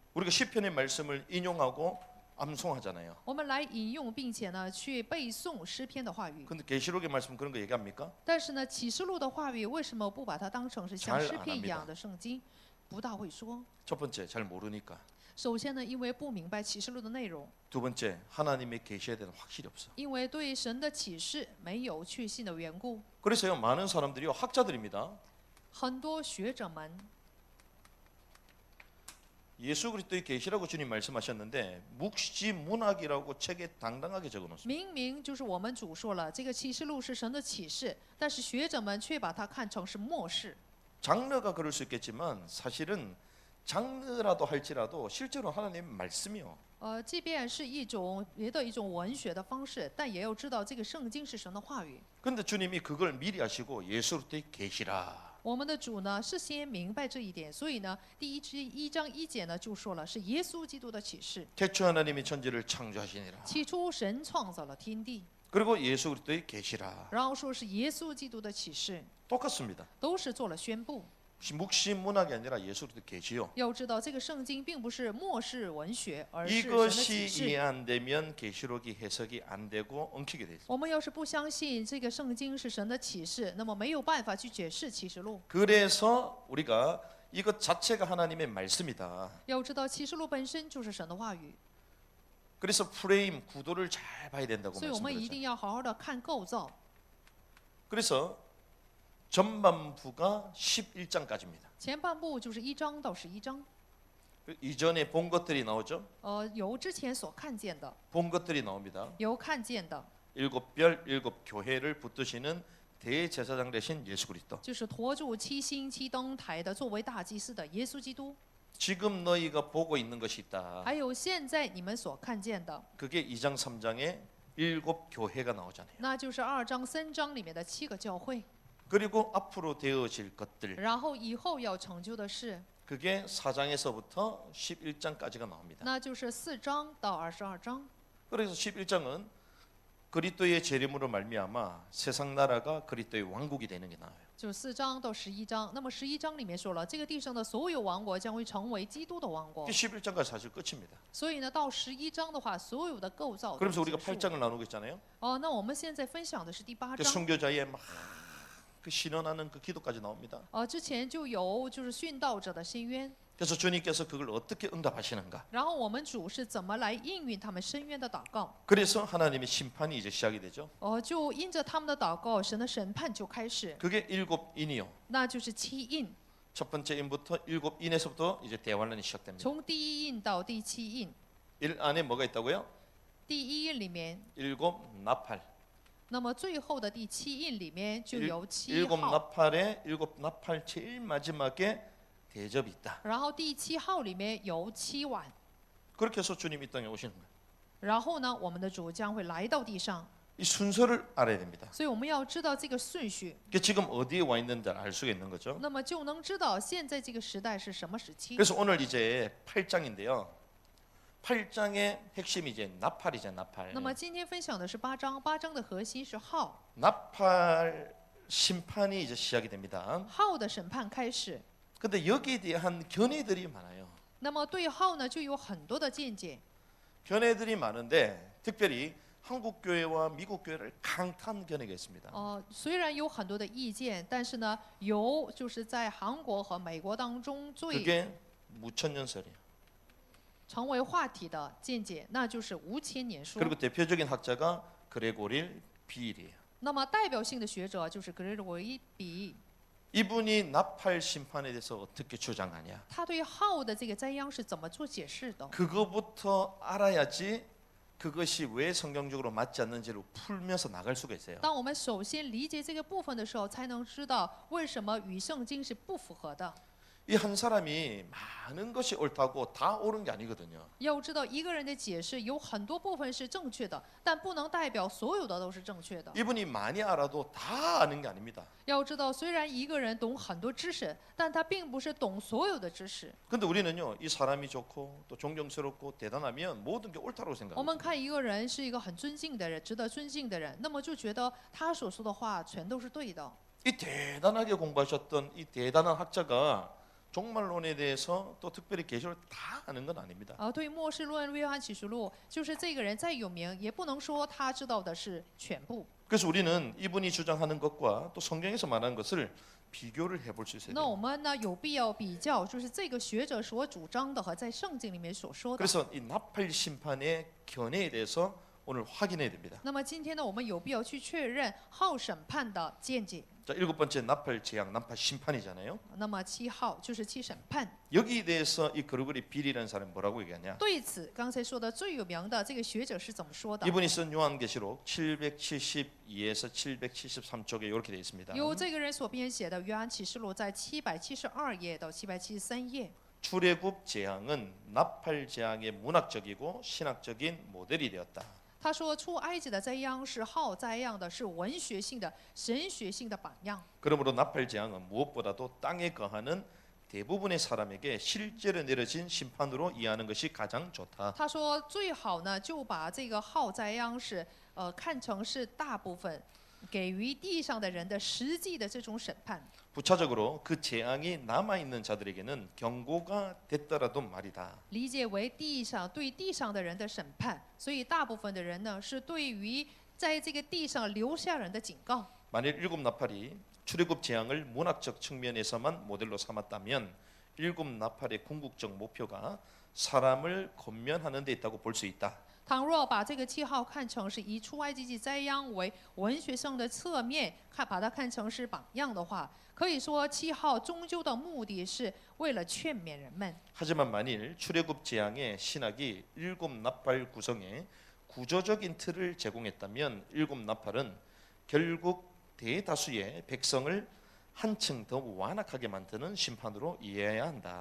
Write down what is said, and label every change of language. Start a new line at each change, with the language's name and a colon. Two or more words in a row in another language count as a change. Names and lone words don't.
Korean: 우리가 시편의 말씀을 인용하고 암송하잖아요.
Chinese: 我们来引用，并且呢去背诵诗篇的话语。
Korean: 근데 계시록의 말씀 그런 거 얘기합니까?
Chinese: 但是呢，启示录的话语为什么不把它当成是像
Korean: 잘
Chinese: 诗
Korean: 안
Chinese: 篇一
Korean: 합니다
Chinese: 样的圣经？不大会说。
Korean: 첫 번째 잘 모르니까.
Chinese: 首先呢，因为不明白启示录的内容。
Korean: 두 번째 하나님의 계시에 대한 확실이 없어.
Chinese: 因为对神的启示没有确信的缘故，
Korean: 그래서요 많은 사람들이요 학자들입니다.
Chinese: 很多学者们
Korean: 예수 그리스도의 계시라고 주님 말씀하셨는데 묵시문학이라고 책에 당당하게 적어놓습니다.
Chinese: 明明就是我们主说了，这个启示录是神的启示，但是学者们却把它看成是末世。
Korean: 장르가 그럴 수 있겠지만 사실은 장르라도 할지라도 실제로 하나님의 말씀이요.
Chinese: 即便是一种别的一种文学的方式，但也要知道这个圣经是神的话语。
Korean: 근데 주님이 그걸 미리 하시고 예수 그리스도의 계시라.
Chinese: 我们的主呢是先明白这一点，所以呢，第1章1节呢就说了是耶稣基督的启示。
Korean: 태초 하나님이 천지를 창조하시니라.
Chinese: 起初神创造了天地，
Korean: 그리고 예수 그리스도의 계시라.
Chinese: 然后说是耶稣基督的启示，
Korean: 똑같습니다.
Chinese: 都是做了宣布。
Korean: 묵시문학이 아니라 예수 그리스도의 계시요.
Chinese: 要知道，这个圣经并不是末世文学，而是神的
Korean: 이것이
Chinese: 启
Korean: 이해
Chinese: 示。
Korean: 안 되면 계시록이 해석이 안 되고 엉키게 돼 있어요.
Chinese: 我们要是不相信这个圣经是神的启示，那么没有办法去解释启示录。
Korean: 그래서 우리가 이것 자체가 하나님의 말씀이다.
Chinese: 要知道，启示录本身就是神的话语，
Korean: 그래서 프레임 구도를 잘 봐야 된다고
Chinese: 所以我们一
Korean: 말씀드렸죠.
Chinese: 定要好好的看构造。
Korean: 그래서 전반부가 11장까지입니다.
Chinese: 前半部就是1章到11章，
Korean: 이전에 본 것들이 나오죠.
Chinese: 由之前所看见的，
Korean: 본 것들이 나옵니다.
Chinese: 由看见的，
Korean: 일곱 별, 일곱 교회를 붙드시는 대제사장 되신 예수 그리스도.
Chinese: 就是驮住7星7灯台的，作为大祭司的耶稣基督。
Korean: 지금 너희가 보고 있는 것이 있다.
Chinese: 还有现在你们所看见的，
Korean: 그게 2장 3장에 일곱 교회가 나오잖아요.
Chinese: 那就是2章3章里面的7个教会。
Korean: 그리고 앞으로 되어질 것들.
Chinese: 然后以后要成就的事，
Korean: 그게 4장에서부터 11장까지가 나옵니다.
Chinese: 那就是4章到22章。
Korean: 그래서 11장은 그리스도의 재림으로 말미암아 세상 나라가 그리스도의 왕국이 되는 게 나와요.
Chinese: 就4章到11章。那么11章里面说了，这个地上的所有王国将会成为基督的王国
Korean: 그게 。 11장까지 사실 끝입니다.
Chinese: 所以呢，到11章的话，所有的构造都
Korean: 그러면서 우리가
Chinese: 结束。
Korean: 8장을 나누고 있잖아요.
Chinese: 那我们现在分享的是第8
Korean: 그
Chinese: 章。
Korean: 순교자의 막 그 신원하는 그 기도까지 나옵니다.
Chinese: 之前就有就是殉道者的申冤，
Korean: 그래서 주님께서 그걸 어떻게 응답하시는가?
Chinese: 然后我们主是怎么来应允他们申冤的祷告？
Korean: 그래서 하나님의 심판이 이제 시작이 되죠.
Chinese: 就因着他们的祷告，神的审判就开始，
Korean: 그게 일곱 인이요.
Chinese: 那就是七印，
Korean: 첫 번째 인부터 일곱 인에서부터 이제 대환란이 시작됩니다.
Chinese: 从第一印到第七印。
Korean: 일 안에 뭐가 있다고요?
Chinese: 第一印里面，
Korean: 일곱 나팔.
Chinese: 那么最后的第七印里面就有七
Korean: 일곱
Chinese: 号，
Korean: 나팔에 일곱 나팔 제일 마지막에 대접이 있다.
Chinese: 然后第七号里面有七碗，
Korean: 그렇게 해서 주님이 이 땅에 오시는 거예요.
Chinese: 然后呢，我们的主将会来到地上，
Korean: 이 순서를 알아야 됩니다.
Chinese: 所以我们要知道这个顺序，
Korean: 이게 지금 어디에 와 있는지 알 수가 있는 거죠.
Chinese: 那么就能知道现在这个时代是什么时期。
Korean: 그래서 오늘 이제 8장인데요. 8장의 핵심이 이제 나팔이죠, 나팔.
Chinese: 那么今天分享的是8章，8章的核心是号，
Korean: 나팔 심판이 이제 시작이 됩니다.
Chinese: 号的审判开始。
Korean: 근데 여기에 대한 견해들이 많아요.
Chinese: 那么对号呢，就有很多的见解。
Korean: 견해들이 많은데 특별히 한국 교회와 미국 교회를 강타한 견해가 있습니다.
Chinese: 虽然有很多的意见，但是呢，有就是在韩国和美国当中最
Korean: 그게 무천년설이에요.
Chinese: 成为话题的见解，那就是无千年说。
Korean: 그리고 대표적인 학자가 그레고릴 비일이에요.
Chinese: 那么代表性的学者就是格雷维比，
Korean: 이분이 나팔 심판에 대해서 어떻게 주장하냐?
Chinese: 他对号的这个灾殃是怎么做解释的？
Korean: 그거부터 알아야지 그것이 왜 성경적으로 맞지 않는지를 풀면서 나갈 수가 있어요.
Chinese: 当我们首先理解这个部分的时候，才能知道为什么与圣经是不符合的。
Korean: 이 한 사람이 많은 것이 옳다고 다 옳은 게 아니거든요.
Chinese: 要知道，一个人的解释有很多部分是正确的，但不能代表所有的都是正确的。
Korean: 이분이 많이 알아도 다 아는 게 아닙니다.
Chinese: 要知道，虽然一个人懂很多知识，但他并不是懂所有的知识。
Korean: 근데 우리는요, 이 사람이 좋고 또 존경스럽고 대단하면 모든 게 옳다고
Chinese: 我
Korean: 생각합니다.
Chinese: 们看一个人是一个很尊敬的人，值得尊敬的人，那么就觉得他所说的话全都是对的。
Korean: 이 대단하게 공부하셨던 이 대단한 학자가 종말론에 대해서 또 특별히 계시를 다 아는 건 아닙니다.
Chinese: 对末世论约翰启示录，就是这个人再有名，也不能说他知道的是全部。
Korean: 그래서 우리는 이분이 주장하는 것과 또 성경에서 말하는 것을 비교를 해볼 수 있어야
Chinese: 那
Korean: 돼요.
Chinese: 我们呢有必要比较，就是这个学者所主张的和在圣经里面所说的。
Korean: 그래서 이 나팔 심판의 견해에 대해서 오늘 확인해야 됩니다.
Chinese: 那么今天呢，我们有必要去确认号审判的见解。
Korean: 자, 일곱 번째 나팔 재앙, 나팔 심판이잖아요.
Chinese: 那么7号就是7审判。
Korean: 여기에 대해서 이 그르고리 빌이라는 사람이 뭐라고 얘기하냐?
Chinese: 对此，刚才说的最有名的这个学者是怎么说的？
Korean: 이분이 쓴 요한계시록 772에서 773쪽에 이렇게 되어 있습니다.
Chinese: 由这个人所编写的《约翰启示录》在772页到773页。
Korean: 출애굽 재앙은 나팔 재앙의 문학적이고 신학적인 모델이 되었다.
Chinese: 他说，出埃及的灾殃是号灾殃的，是文学性的、神学性的榜样。
Korean: 그러므로 나팔 재앙은 무엇보다도 땅에 거하는 대부분의 사람에게 실제로 내려진 심판으로 이해하는 것이 가장 좋다.
Chinese: 他说，最好呢就把这个号灾殃是看成是大部分给予地上的人的实际的这种审判。
Korean: 부차적으로 그 재앙이 남아 있는 자들에게는 경고가 됐더라도 말이다.
Chinese: 理解为对地上的人的审判，所以大部分的人呢是对于在这个地上留下人的警告。
Korean: 만일 일곱 나팔이 출애굽 재앙을 문학적 측면에서만 모델로 삼았다면 일곱 나팔의 궁극적 목표가 사람을 권면하는 데 있다고 볼 수 있다.
Chinese: 倘若把这个7号看成是以出埃及记灾殃为文学上的侧面，把它看成是榜样的话，可以说7号终究的目的是为了劝勉人们。
Korean: 하지만 만일 출애굽 재앙의 신학이 일곱 나팔 구성에 구조적인 틀을 제공했다면 일곱 나팔은 결국 대다수의 백성을 한층 더 완악하게 만드는 심판으로 이해해야 한다.